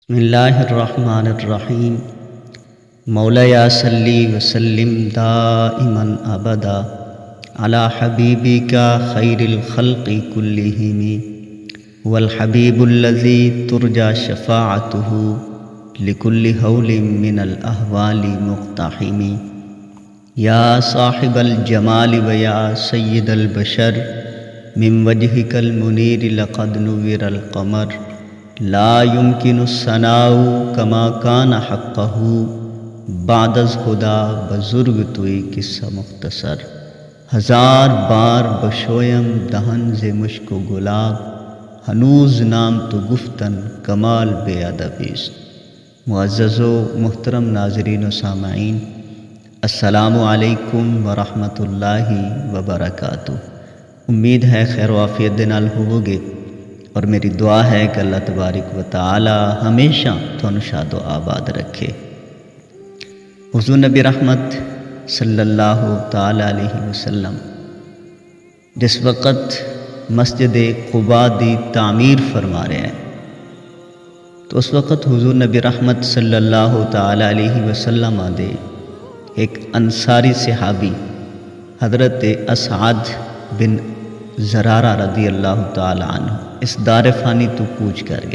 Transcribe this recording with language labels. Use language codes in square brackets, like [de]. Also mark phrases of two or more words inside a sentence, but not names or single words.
[ar] بسم اللہ الرحمن الرحیم مولایا صلی وسلم دائما ابدا علی حبیبک خیر الخلق کلہم والحبیب الذی ترجى شفاعته لکل حول من الاحوال مقتحم یا صاحب الجمال ویا سید البشر من وجهک المنیر لقد نور القمر لا يمكن الثناء كما كان حقه [fa] بعد از خدا بزرگ توئی قصہ مختصر ہزار بار بشویم دہن ز مشک و گلاب ہنوز نام تو گفتن کمال بے ادبیست۔ [ur] معزز و محترم ناظرین و سامعین، [ar] السلام علیکم ورحمۃ اللہ وبرکاتہ۔ [ur] امید ہے خیر و عافیت [pa] دے نال ہووگے [ur] اور میری دعا ہے کہ [ar] اللہ تبارک و تعالی [ur] ہمیشہ تھانوں شاد و آباد رکھے۔ [pa] حضور نبی رحمت [ar] صلی اللہ تعالی علیہ وسلم [pa] جس وقت مسجد قباء دی تعمیر فرما رہے ہیں تو اس وقت حضور نبی رحمت [ar] صلی اللہ تعالی علیہ وسلم [pa] دے ایک انصاری صحابی حضرت اسعد بن زرارہ [ar] رضی اللہ تعالی عنہ [pa] اس دار فانی تو کوچ کر گئے۔